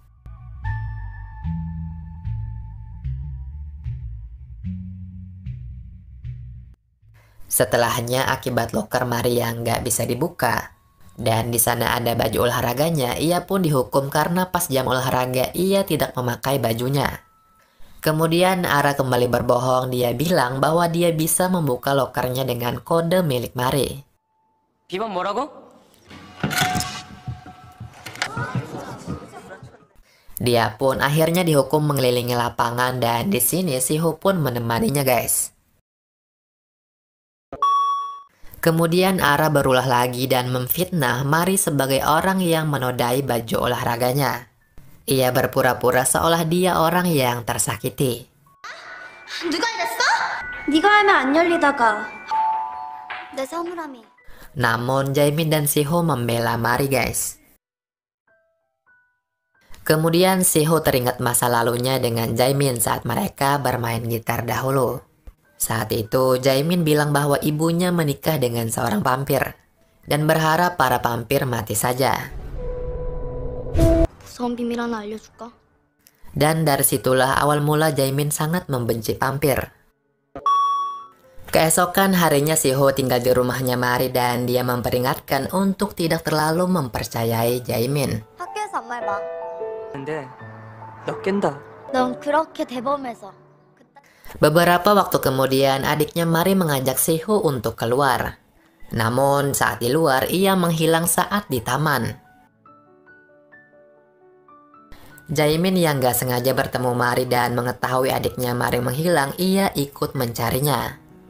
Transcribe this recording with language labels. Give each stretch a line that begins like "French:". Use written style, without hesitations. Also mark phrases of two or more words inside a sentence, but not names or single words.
Indonesian: Setelahnya, akibat loker Mari yang nggak bisa dibuka, dan di sana ada baju olahraganya, ia pun dihukum karena pas jam olahraga ia tidak memakai bajunya. Kemudian Ara kembali berbohong, dia bilang bahwa dia bisa membuka lokernya dengan kode milik Mari.
Korean: 비번 뭐라고?
Indonesian: Dia pun akhirnya dihukum mengelilingi lapangan dan di sini Siho pun menemaninya guys. Kemudian Ara berulah lagi dan memfitnah Mari sebagai orang yang menodai baju olahraganya. Ia berpura-pura seolah dia orang yang tersakiti.
Korean: 누가 이랬어? 네가 하면 안 열리다가 내 사물함이.
Indonesian: Namun Jaemin dan Siho membela Mari guys. Kemudian Siho teringat masa lalunya dengan Jaemin saat mereka bermain gitar dahulu. Saat itu Jaemin bilang bahwa ibunya menikah dengan seorang vampir dan berharap para vampir mati saja.
Korean: 무서운 비밀 하나 알려줄까?
Indonesian: Dan dari situlah awal mula Jaemin sangat membenci vampir. Keesokan harinya Siho tinggal di rumahnya Mari dan dia memperingatkan untuk tidak terlalu mempercayai Jaemin.
Korean: 학교에서 아무 말 마. 근데 너 깬다. 넌 그렇게 대범해서.
Indonesian: Beberapa waktu kemudian adiknya Mari mengajak Siho untuk keluar. Namun saat di luar ia menghilang saat di taman. Jaemin yang gak sengaja bertemu Mari dan mengetahui adiknya Mari menghilang, ia ikut mencarinya.